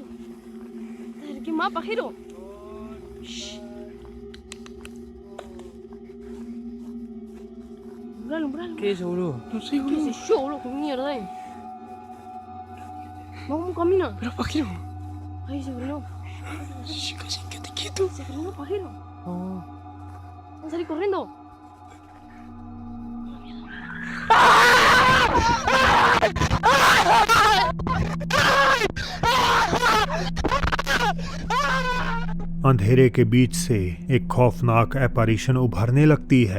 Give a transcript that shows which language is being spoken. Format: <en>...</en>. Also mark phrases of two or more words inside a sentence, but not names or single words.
<es>¿Qué más, pajero? Umbralo. ¿Qué es, boludo? No sé, ¿Qué boludo. sé yo, boludo? ¿Qué mierda es? Vamos, camina. Pero, pajero. Ahí se frenó. Quédate quieto. Se frenó, pajero. No. Vamos a salir corriendo.</es> <hi>अंधेरे के बीच से एक खौफनाक एपैरिशन उभरने लगती है।</hi>